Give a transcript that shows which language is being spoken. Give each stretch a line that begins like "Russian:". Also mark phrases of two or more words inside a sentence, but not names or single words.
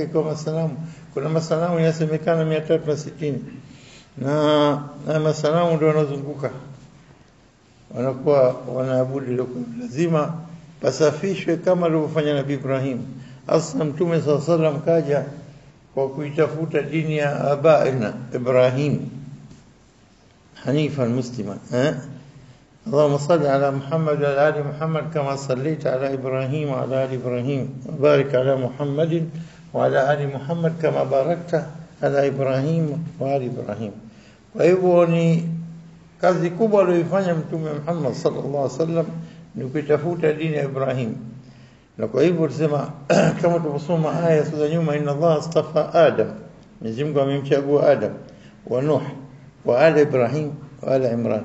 Swahili: Kwa masanamu, kuna masanamu yasemekana 360, na masanamu ndio wanazunguka, wanakuwa wanaabudu. Lazima pasafishwe kama alivyofanya Nabii Ibrahim. Asla Mtume
Arabic: صلى الله عليه وسلم
Swahili: kaja kwa kuitafuta dini ya
Arabic: أبينا إبراهيم حنيفا مسلما. اللهم صل على محمد وعلى آل محمد كما صليت على إبراهيم وعلى آل إبراهيم، وبارك على محمد وعلى آل محمد كما باركت على إبراهيم وآل إبراهيم.
Swahili: وهو ni kazi kubwa aliyofanya Mtume Muhammad
Arabic: صلى الله عليه وسلم,
Swahili: ni kutafuta dini ya Ibrahim. Na kwa hivyo tusema kama tulivyosoma aya za nyuma,
Arabic: إن الله اصطفى آدم,
Swahili: Mwenyezi Mungu amemchagua Adam
Arabic: ونوح وآل إبراهيم وآل عمران.